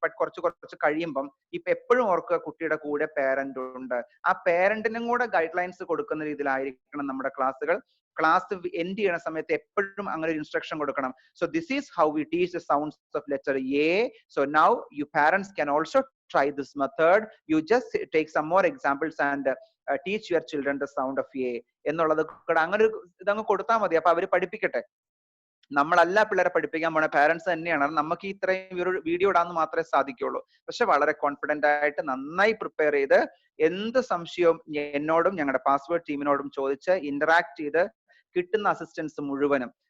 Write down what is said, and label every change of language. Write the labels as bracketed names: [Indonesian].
[Malayalam] But കുറച്ച് കഴിയുമ്പം ഇപ്പൊ എപ്പോഴും ഓർക്കുക, കുട്ടിയുടെ കൂടെ പേരന്റ് ഉണ്ട്. ആ പേരന്റിനും കൂടെ ഗൈഡ് ലൈൻസ് കൊടുക്കുന്ന രീതിയിലായിരിക്കണം നമ്മുടെ ക്ലാസ്സുകൾ. ക്ലാസ് എൻഡ് ചെയ്യുന്ന സമയത്ത് എപ്പോഴും അങ്ങനെ ഒരു ഇൻസ്ട്രക്ഷൻ കൊടുക്കണം. [English] So this is how we teach the sounds of letter A. [Malayalam] So now you parents can also [English] try this method. You just take some more examples and teach your children the sound of A [Malayalam] എന്നുള്ളത് അങ്ങനെ ഇതങ്ങ് കൊടുത്താൽ മതി. അപ്പൊ അവര് പഠിപ്പിക്കട്ടെ. നമ്മളല്ല പിള്ളേരെ പഠിപ്പിക്കാൻ പോണ, പാരന്റ്സ് തന്നെയാണ്. നമുക്ക് ഇത്രയും ഒരു വീഡിയോ ഇടാന്ന് മാത്രമേ സാധിക്കുള്ളൂ. പക്ഷെ വളരെ കോൺഫിഡന്റ് ആയിട്ട് നന്നായി പ്രിപ്പയർ ചെയ്ത് എന്ത് സംശയവും എന്നോടും ഞങ്ങളുടെ പാസ്വേഡ് ടീമിനോടും ചോദിച്ച് ഇന്ററാക്ട് ചെയ്ത് കിട്ടുന്ന അസിസ്റ്റൻസ് മുഴുവനും.